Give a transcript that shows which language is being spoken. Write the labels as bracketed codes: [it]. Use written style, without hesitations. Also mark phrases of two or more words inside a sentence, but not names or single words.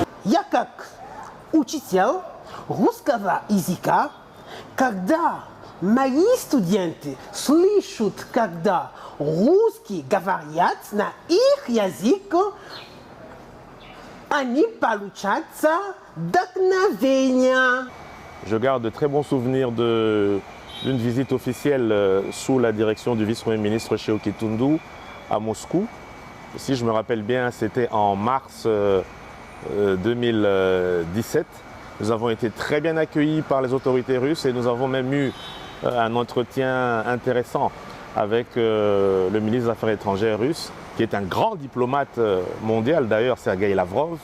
[ru] Я как учитель русского языка, когда мои студенты слышат, когда русские говорят на их язык, они получают вдохновение. [fr] Je garde de très bons souvenirs d'une visite officielle sous la direction du vice-premier ministre Sheo Kitundu à Moscou. Si je me rappelle bien, c'était en mars 2017. Nous avons été très bien accueillis par les autorités russes et nous avons même eu un entretien intéressant avec le ministre des Affaires étrangères russe, qui est un grand diplomate mondial d'ailleurs, Sergueï Lavrov.